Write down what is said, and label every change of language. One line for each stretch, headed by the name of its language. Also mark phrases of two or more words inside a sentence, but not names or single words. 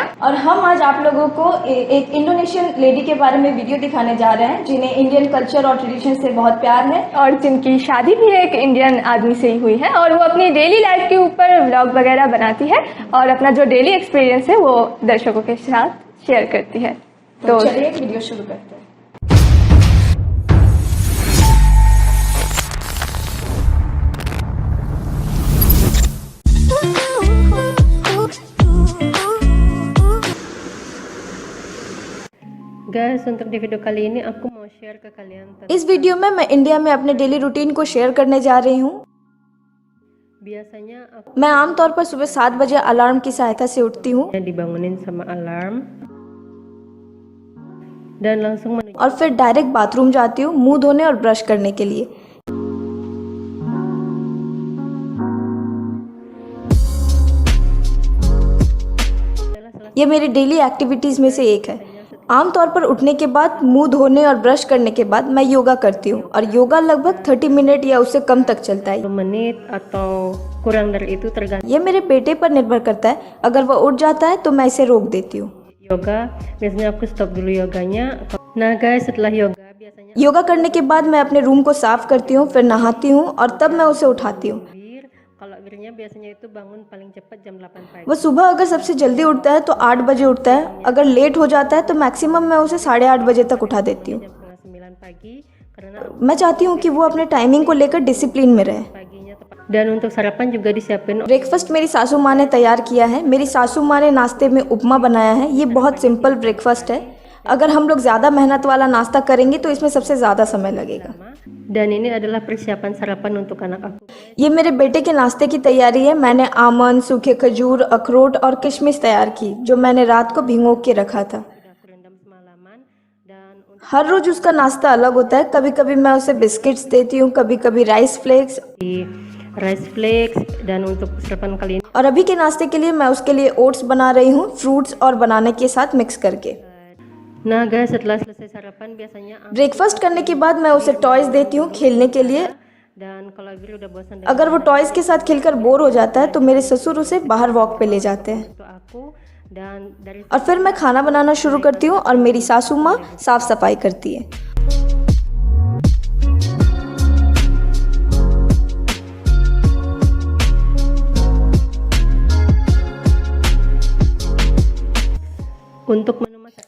Hindi: और हम आज आप लोगों को एक
English: Indonesian lady
Hindi: के बारे में वीडियो दिखाने जा रहे हैं जिन्हें
English: Indian culture
Hindi: और ट्रेडिशन से बहुत प्यार है और जिनकी शादी भी एक इंडियन आदमी से ही हुई है और वो अपनी
English: daily life
Hindi: के ऊपर व्लॉग वगैरह बनाती है और अपना जो
English: daily experience
Hindi: है वो दर्शकों के साथ शेयर करती है। तो चलिए वीडियो शुरू करते हैं।
Indonesian: Guys, untuk di video kali ini aku mau share ke kalian tentang
Hindi: इस वीडियो में मैं इंडिया में अपने
English: daily routine
Hindi: को शेयर करने जा रही हूँ।
Indonesian: biasanya aku
Hindi: मैं आमतौर पर सुबह 7 बजे अलार्म की सहायता से उठती हूँ
Indonesian: dibangunin sama alarm dan langsung menuju
Hindi: और फिर डायरेक्ट बाथरूम जाती हूँ मुंह धोने और ब्रश करने के लिए। ये मेरी
English: daily activities
Hindi: में से एक है। आमतौर पर उठने के बाद मुंह धोने और ब्रश करने के बाद मैं योगा करती हूँ और योगा लगभग 30 मिनट या उससे कम तक चलता है।
Indonesian: 10 menit atau kurang dari itu tergantung
Hindi: ये मेरे बेटे पर निर्भर करता है, अगर वह उठ जाता है तो मैं इसे रोक देती हूँ।
Indonesian: yoga. Biasanya aku stop dulu yoganya. Nah guys, setelah yoga biasanya
Hindi: योगा करने के बाद मैं अपने रूम को साफ करती हूँ, फिर नहाती हूँ और तब मैं उसे उठाती हूँ।
Indonesian: kalau wirnya biasanya itu bangun paling cepat jam 8 pagi.
Hindi: वह सुबह अगर सबसे जल्दी उठता है तो 8 बजे उठता है, अगर लेट हो जाता है तो मैक्सिमम मैं उसे 8:30 बजे तक उठा देती हूँ।
Indonesian: Jam setengah 9 pagi karena
Hindi: मैं चाहती हूँ कि वो अपने टाइमिंग को लेकर डिसिप्लिन में रहे।
Indonesian: paginya tepat. Dan untuk sarapan juga disiapin
Hindi: ब्रेकफास्ट मेरी सासू माँ ने तैयार किया है। मेरी सासू माँ ने नाश्ते में उपमा बनाया है। ये बहुत
English: simple breakfast
Hindi: है। अगर हम लोग ज़्यादा मेहनत वाला नाश्ता करेंगे तो इसमें सबसे ज़्यादा समय लगेगा।
Indonesian: dan ini adalah persiapan sarapan untuk anak aku.
Hindi: ये मेरे बेटे के नाश्ते की तैयारी है। मैंने आमंड, सूखे खजूर, अखरोट और किशमिश तैयार की जो मैंने रात को भिगो के रखा था।
Indonesian: Aku rendam semalaman dan
Hindi: हर रोज उसका नाश्ता अलग होता है। कभी कभी मैं उसे बिस्किट्स देती हूँ, कभी कभी
English: rice flakes, rice flakes
Indonesian: dan untuk sarapan kali ini
Hindi: और अभी के नाश्ते के लिए मैं उसके लिए ओट्स बना रही हूँ, फ्रूट्स और बनाने के साथ मिक्स करके।
Indonesian: nah guys, setelah selesai sarapan biasanya
Hindi: ब्रेकफास्ट करने के बाद मैं उसे टॉयज देती हूँ खेलने के लिए।
Indonesian: dan kalau Agri udah bosan
Hindi: अगर वो टॉयज के साथ खेलकर बोर हो जाता है तो मेरे ससुर उसे बाहर वॉक पे ले जाते हैं
Indonesian: itu aku dan dari
Hindi: और फिर मैं खाना बनाना शुरू करती हूँ और मेरी सासू माँ साफ सफाई करती है।
Indonesian: untuk menu masakan